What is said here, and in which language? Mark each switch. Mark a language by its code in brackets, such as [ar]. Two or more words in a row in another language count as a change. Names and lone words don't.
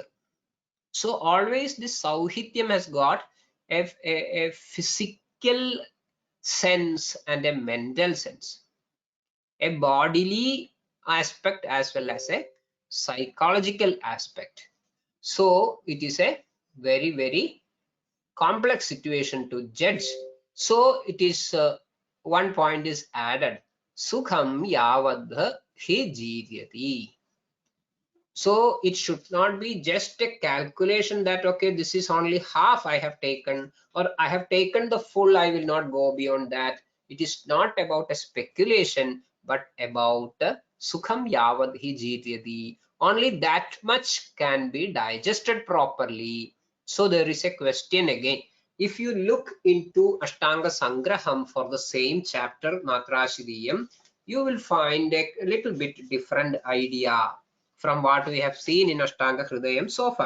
[en] So always this Sauhityam has got a physical sense and a mental sense, a bodily aspect as well as a psychological aspect. So it is a very, very complex situation to judge. So it is one point is added. [sa] Sukham yavadha hi jiryati. [en] So it should not be just a calculation that, okay, this is only half I have taken, or I have taken the full, I will not go beyond that. It is not about a speculation, but about [sa] sukham yavad hi jiryati. [en] Only that much can be digested properly. So there is a question again. If you look into Ashtanga Sangraham for the same chapter, Matrashitaya, you will find a little bit different idea from what we have seen in Ashtanga Hridayam so far.